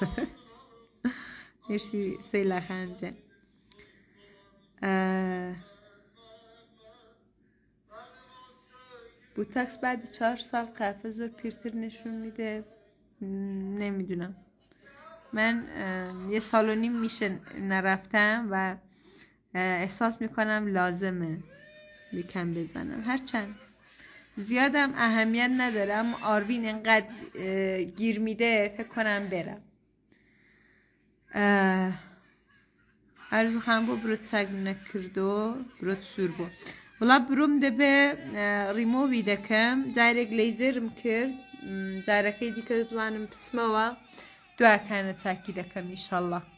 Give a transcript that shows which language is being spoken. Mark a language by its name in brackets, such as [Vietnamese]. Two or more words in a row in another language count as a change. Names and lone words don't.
[Persian] مرسی سیلا خان جان بوتاکس بعد 4 سال قیافه زور پیرتر نشون میده نمیدونم من 1 سال و نیم میشه نرفتم و احساس میکنم لازمه یکم بزنم هرچند زیادم اهمیت نداره اما آروین انقدر گیر میده فکر کنم برم [Central Kurdish] ئارزوو خان بۆ برۆت چاک نەکردۆ برۆت سوور بۆ وڵا بروم دەبێ ڕیمۆوی دەکەم جارێک لەیزرم کرد جارەکەی دیکە بڵانم بچمەوە دواکانە چاکی دەکەم ئینشەڵڵا